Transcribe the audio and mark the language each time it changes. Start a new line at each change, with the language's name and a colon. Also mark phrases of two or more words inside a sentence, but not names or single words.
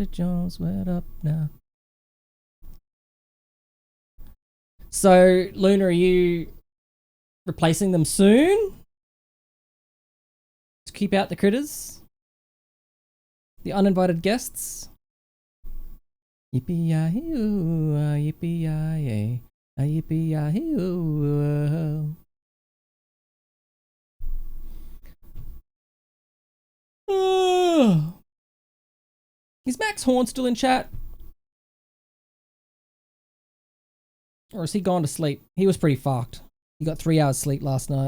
English: Jones, what up now? So, Luna, are you replacing them soon? To keep out the critters? The uninvited guests? Yippee-yi-oo, yippee-yi-yay, yippee-yi-oo. Is Max Horn still in chat? Or is he gone to sleep? He was pretty fucked. He got 3 hours sleep last night.